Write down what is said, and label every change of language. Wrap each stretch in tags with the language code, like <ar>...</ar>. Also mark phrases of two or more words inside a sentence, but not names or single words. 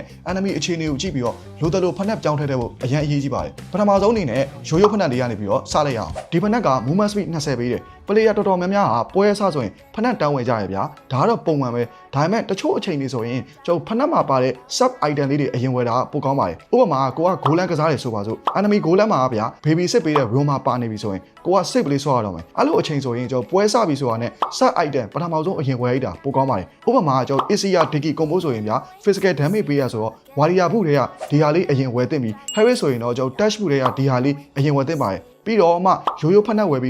<my>enemy အခြေအနေကိုကြည့်ပြီးတော့လိုတယ်လို့ဖနက်ပြောင်းထည့်တဲ့ဖို့အရင်အရေးကြီးပါတယ်ပထမဆုံးအနေနဲ့ရိုးရိုးဖနက်တွေကနေပြီးတော့စလိုက်ရအောင်ဒီဖနက်က</my> <en>movement speed</en> <my>20ပေးတယ်player တော်တော်များများဟာပွဲဆဆိုရင်ဖနက်တောင်းဝယ်ကြရဗျာဒါကတော့ပုံမှန်ပဲဒါပေမဲ့တချို့အချိန်တွေဆိုရင်ကျွန်တော်ဖနက်မှာပါတဲ့</my> <en>sub item</en> <my>လေးတွေအရင်ဝယ်တာပိုကောင်းပါတယ်ဥပမာကိုက</my> <en>goal line</en> <my>ကစားတယ်ဆိုပါစို့ enemy</my> <en>goal line</en> <my>မှာဗျာ baby စစ်ပေးတဲ့ room မှာပါနေပြီဆိုရင်ကိုက save လေးဆော့ရတော့မယ်အဲ့လိုအချိန်ဆိုရင်ကျွန်တော်ပွဲဆပြီဆိုတာနဲ့</my> <en>sub item</en> <my>ပထမဆုံးအရင်ဝယ်လိုက်တာပိုကောင်းပါတယ်ဥပမာ ကျွန်တော်</my> <en>Asia Digi combo</en> <my>ဆိုရင်ဗျာ</my> <en>physical damage</en> <my>ပေးရဆိုတော့ warrior ဘူးတွေကဒီဟာလေးအရင်ဝယ်သင့်ပြီ heavy ဆိုရင်တော့ကျွန်တော် dash ဘူးတွေကဒီဟာလေးအရင်ဝယ်သင့်ပါတယ်ပြီးတော့မှရိုးရိုးဖနက်ဝယ်ပြီး</my>